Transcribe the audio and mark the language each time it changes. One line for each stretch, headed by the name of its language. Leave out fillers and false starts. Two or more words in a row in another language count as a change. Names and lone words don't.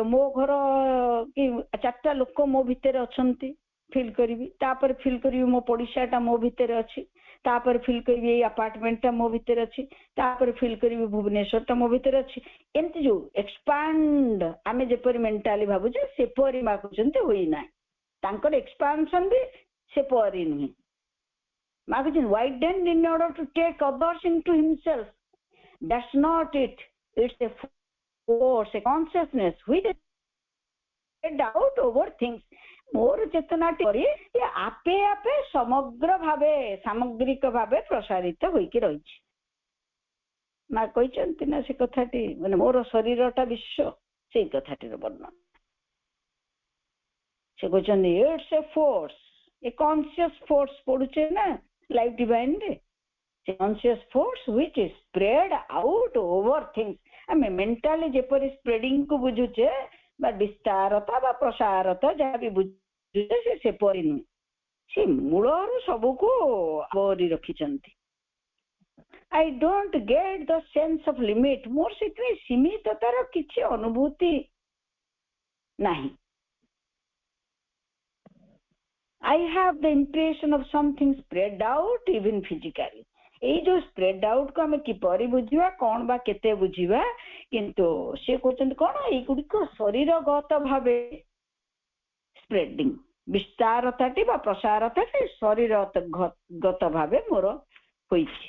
Odia: ମୋ ଘର କି 4ଟା ଲୋକ ମୋ ଭିତରେ ଅଛନ୍ତି ଫିଲ୍ କରିବି, ତାପରେ ଫିଲ୍ କରିବି ମୋ ପଡିଶାଟା ମୋ ଭିତରେ ଅଛି, ତାପରେ ଫିଲ୍ କରିବି ଏଇ ଆପାର୍ଟମେଣ୍ଟଟା ମୋ ଭିତରେ ଅଛି, ତାପରେ ଫିଲ୍ କରିବି ଭୁବନେଶ୍ୱରଟା ମୋ ଭିତରେ ଅଛି। ଏମିତି ଯୋଉ ଏକ୍ସପାଣ୍ଡ ଆମେ ଯେପରି ମେଣ୍ଟାଲି ଭାବୁଛେ ସେପରି ମାଗୁଛନ୍ତି ହୋଇନାହିଁ। ତାଙ୍କର ଏକ୍ସପାନ୍ସନ ବି ସେପରି ନୁହେଁ।
English: ମାଗୁଛନ୍ତି widen in order to take others into himself. That's not it. It's a force, a consciousness which is spread out over things.
Odia: ମୋର ଚେତନାଟି ଆପେ ଆପେ ସମଗ୍ର ଭାବେ ସାମଗ୍ରିକ ଭାବେ ପ୍ରସାରିତ ହୋଇକି ରହିଛି। ମା କହିଛନ୍ତି ନା ସେ କଥାଟି, ମାନେ ମୋର ଶରୀରଟା ବିଶ୍ୱ, ସେଇ କଥାଟିର ବର୍ଣ୍ଣନା ସେ କହିଛନ୍ତି।
English: it's a force, a conscious force
Odia: ପଢୁଛେ ନା ଲାଇଫ ଡିଭାଇନରେ,
English: the conscious force which is spread out over things.
Odia: ଆମେ ମେଣ୍ଟାଲି ଯେପରି ସ୍ପ୍ରେଡିଂକୁ ବୁଝୁଛେ ବା ବିସ୍ତାରତା ବା ପ୍ରସାରତା ଯାହା ବି ବୁଝୁଛେ ସେ ସେପରି ନୁହେଁ, ସେ ମୂଳରୁ ସବୁକୁ ଆବୋରି ରଖିଛନ୍ତି।
English: I don't get the sense of limit.
Odia: ମୋର ସେଥିପାଇଁ ସୀମିତତାର କିଛି ଅନୁଭୂତି ନାହିଁ।
English: I have the impression of something spread out even physically.
Odia: ଏଇ ଯୋଉ
English: spread out
Odia: କୁ ଆମେ କିପରି ବୁଝିବା, କଣ ବା କେତେ ବୁଝିବା, କିନ୍ତୁ ସେ କହୁଛନ୍ତି କଣ, ଏଇଗୁଡିକ ଶରୀରଗତ ଭାବେ ସ୍ପ୍ରେଡିଂ, ବିସ୍ତାରତାଟି ବା ପ୍ରସାରତାଟି ଶରୀରଗତ ଭାବେ ମୋର ହୋଇଛି।